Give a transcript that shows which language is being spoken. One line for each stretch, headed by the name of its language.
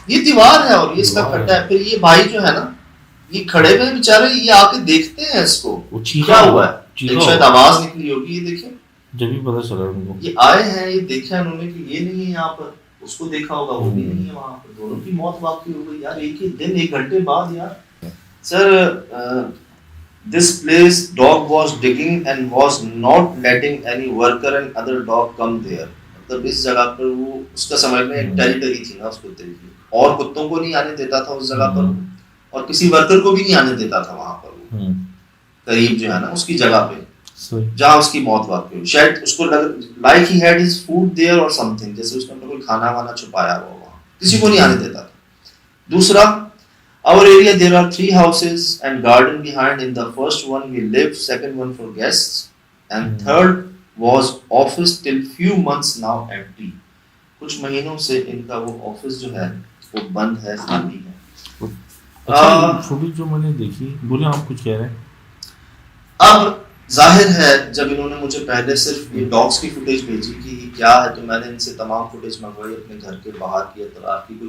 Urdu: یہ دیوار ہے اور یہ اس کا کٹا ہے. پھر یہ بھائی جو ہے نا یہ کھڑے ہوئے بیچارے، یہ آ کے دیکھتے ہیں اس کو کیا ہوا ہے، ایک شاید آواز نکلی ہوگی. یہ دیکھیں جب بھی پتا چلا ان کو، یہ آئے ہیں، یہ دیکھا انہوں نے کہ یہ نہیں ہے یہاں پر، اس کو دیکھا ہوگا وہ بھی نہیں ہے وہاں پر، دونوں کی موت واقع ہو گئی یار ایک ہی دن 1 گھنٹے بعد. یار سر
English: this place dog was digging and was not letting any worker and other dog come there.
Urdu: مطلب اس جگہ پر وہ اس کا سمجھ میں ایک ٹیریٹری تھی نا اس کتے کی، اور کتوں کو نہیں آنے دیتا تھا اس جگہ پر، اور کسی ورکر کو بھی نہیں آنے دیتا تھا وہاں پر، وہ قریب جو ہے نا اس کی جگہ پہ جہاں اس کی موت واقع ہوئی. شاید اس کو
English: like he had his food there or something,
Urdu: جیسے اس نے کوئی کھانا وانا چھپایا ہوا وہاں، کسی کو نہیں آنے دیتا تھا. دوسرا
English: our area there are 3 houses and garden behind. In the first one we lived, second one for guests, and third was office till few months now empty.
Urdu: کچھ مہینوں سے ان کا وہ آفس جو ہے وہ بند ہے، خالی ہے. اچھا فوٹیج جو میں نے دیکھی، بولے آپ کچھ کہہ رہے ہیں. اب ظاہر ہے جب انہوں نے مجھے پہلے صرف یہ ڈاگس کی فوٹیج بھیجی کہ کیا ہے، تو میں نے ان سے تمام فوٹیج منگوائی اپنے گھر کے باہر کی اطراف کی.